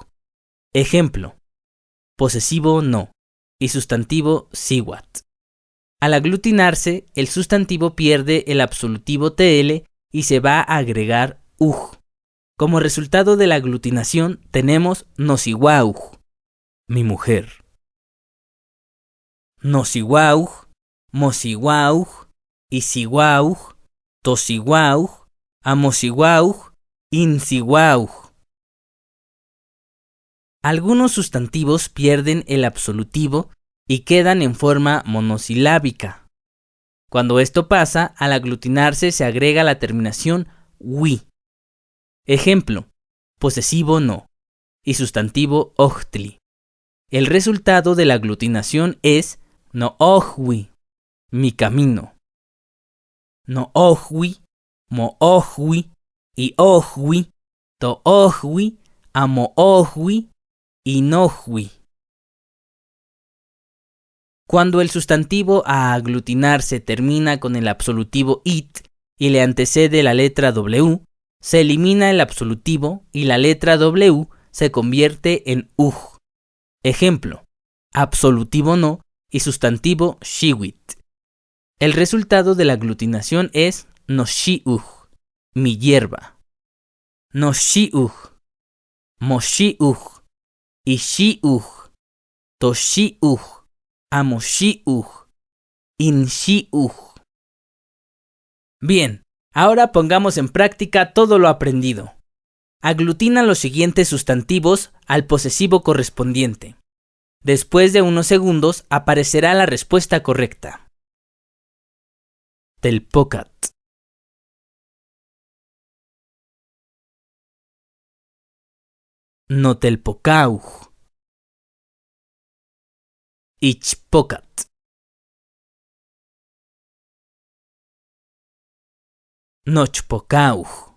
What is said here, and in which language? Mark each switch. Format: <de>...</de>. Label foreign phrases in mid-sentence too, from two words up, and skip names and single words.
<es>Ejemplo: posesivo no y sustantivo siwat. Al aglutinarse, el sustantivo pierde el absolutivo TL y se va a agregar uj. Como resultado de la aglutinación tenemos nosiwauj, mi mujer.</es> <nah>Nosiwauj, mosiwauj, isiwauj, tosiwauj, amosiwauj, insiwauj.</nah> <es>Algunos sustantivos pierden el absolutivo y quedan en forma monosilábica. Cuando esto pasa, al aglutinarse se agrega la terminación wi. Ejemplo: posesivo no y sustantivo ochtli. El resultado de la aglutinación es no ojwi, mi camino.</es> <nah>No ojwi, mo ojwi, y ojwi, to ojwi, amo ojwi, y nojwi.</nah> <es>Cuando el sustantivo a aglutinarse termina con el absolutivo it y le antecede la letra W, se elimina el absolutivo y la letra W se convierte en uj. Ejemplo: absolutivo no y sustantivo shiwit. El resultado de la aglutinación es noshiuj, mi hierba.</es> <nah>Noshiuj, moshiuj, ishiuj, toshiuj, amoshiuj, inshiuj.</nah> <es>Bien, ahora pongamos en práctica todo lo aprendido. Aglutina los siguientes sustantivos al posesivo correspondiente. Después de unos segundos aparecerá la respuesta correcta.</es> <nah>Telpocat, notelpocauj, ichpocat, nochpocauj,</nah>